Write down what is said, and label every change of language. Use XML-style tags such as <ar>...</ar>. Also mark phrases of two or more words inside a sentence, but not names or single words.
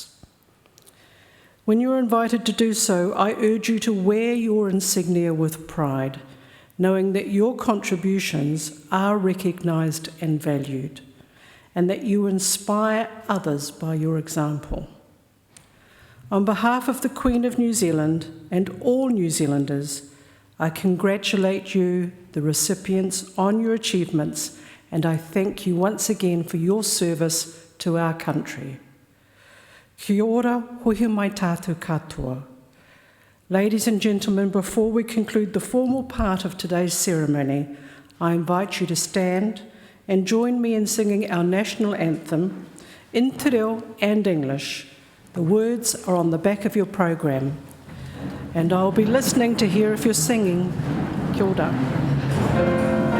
<en>When you are invited to do so, I urge you to wear your insignia with pride, knowing that your contributions are recognised and valued, and that you inspire others by your example. On behalf of the Queen of New Zealand and all New Zealanders, I congratulate you, the recipients, on your achievements, and I thank you once again for your service to our country.</en> <mi>Kia ora, hui mai tātou katoa.</mi> <en>Ladies and gentlemen, before we conclude the formal part of today's ceremony, I invite you to stand and join me in singing our national anthem in</en> <mi>te reo</mi> <en>and English. The words are on the back of your program, and I'll be listening to hear if you're singing.</en> <mi>Kia ora.</mi>